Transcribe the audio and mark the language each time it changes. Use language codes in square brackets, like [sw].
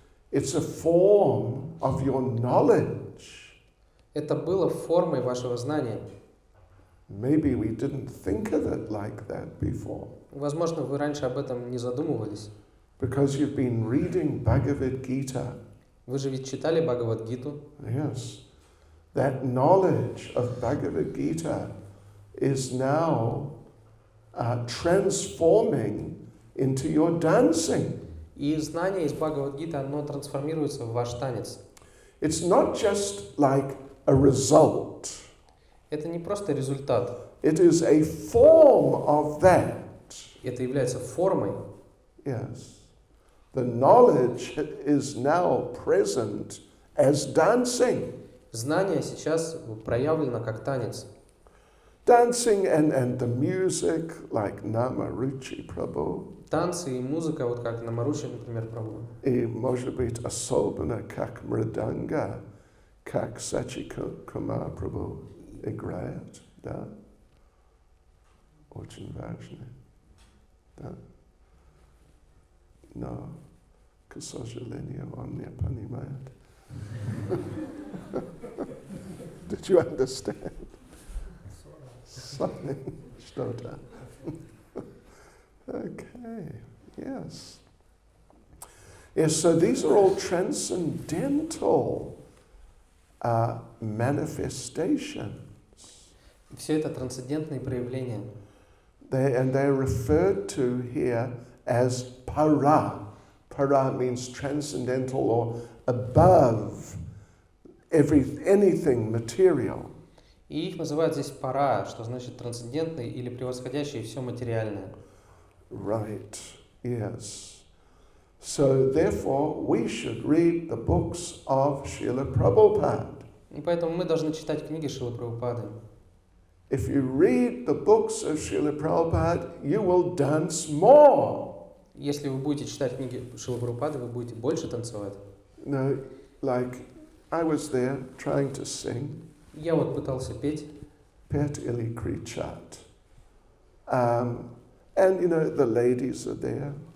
[en] it's a form of your knowledge. [ru] это было формой вашего знания. [en] Maybe we didn't think of it like that before. [ru] Возможно, вы раньше об этом не задумывались. [en] Because you've been reading Bhagavad Gita. [ru] Вы же ведь читали Бхагавад-гиту. [en] Yes. That knowledge of Bhagavad Gita is now transforming into your dancing. [ru] И знание из Бхагавад-гиты, оно трансформируется в ваш танец. [en] It's not just like a result. [ru] Это не просто результат. [en] It is a form of that. [ru] Это является формой. [en] Yes. The knowledge is now present as dancing. [ru] Знание сейчас проявлено как танец. [en] Dancing and the music, like Nama Ruchi Prabhu. [ru] Танцы и музыка, вот как на Маруче, например, Прабhu. И, может быть, особенно как мриданга, как Сачи Kumar Prabhu играет, да? Очень важно, да? Но, к сожалению, он не понимает. [en] Did you understand? Something, что-то. Okay, yes. Yes, so these are all transcendental manifestations. [ru] Все это трансцендентные проявления. [en] And they're referred to here as para. Para means transcendental or above anything material. [ru] И их называют здесь пара, что значит трансцендентный или превосходящий все материальное. [en] Right, yes. So therefore, we should read the books of Srila Prabhupada. [ru] И поэтому мы должны читать книги Шрилы Прабхупады. [en] If you read the books of Srila Prabhupada, you will dance more. [ru] Если вы будете читать книги Шрилы Прабхупады, вы будете больше танцевать. [en] You know, like I was there trying to sing [ru] Я вот пытался петь. Pet Ili Krichat. [en] And you know, the ladies are there,